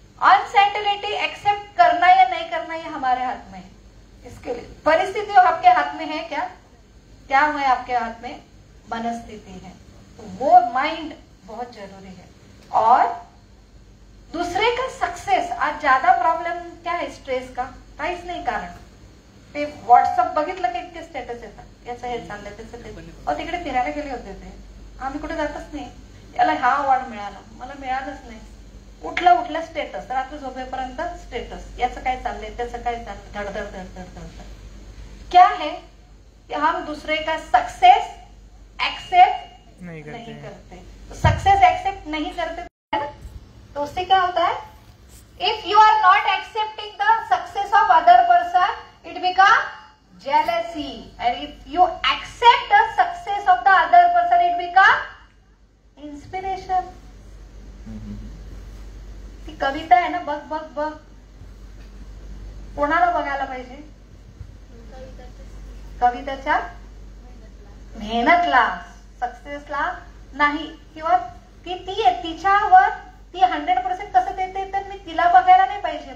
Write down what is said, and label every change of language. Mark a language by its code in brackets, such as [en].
[hi] Uncertainty accept करना या नहीं करना ये हमारे हाथ में है. इसके लिए परिस्थिति आपके हाथ में है क्या? क्या है आपके हाथ में? मनस्थिति है. तो वो माइंड बहुत जरूरी है. और दूसरे का सक्सेस, आज ज्यादा प्रॉब्लेम क्या है स्ट्रेस का? [mr] काहीच नाही कारण. ते व्हॉट्सअप बघितलं की इतके स्टेटस येतात, याचं हे चाललंय त्याचं ते. तिकडे फिरायला गेले होते ते, आम्ही कुठे जातच नाही. याला हा अवॉर्ड मिळाला, मला मिळालंच नाही. उठला स्टेटस, रात्री झोपेपर्यंत स्टेटस, याचं काय चाललंय त्याचं काय चाललंय, धडधड. [hi] क्या है कि हम दूसरे का सक्सेस एक्सेप्ट नहीं करते. तो सक्सेस एक्सेप्ट नहीं करते तो उससे क्या होता है? [en] If you are not accepting the success of other person, it become jealousy. And if you accept the success of the other person, it become inspiration. [mr] ती कविता आहे ना, बघ कोणाला बघायला पाहिजे? कवितेच्या मेहनतला, सक्सेसला नाही. किंवा ती तिच्यावर ती 100% कसं देते तर मी तिला बघायला नाही पाहिजे.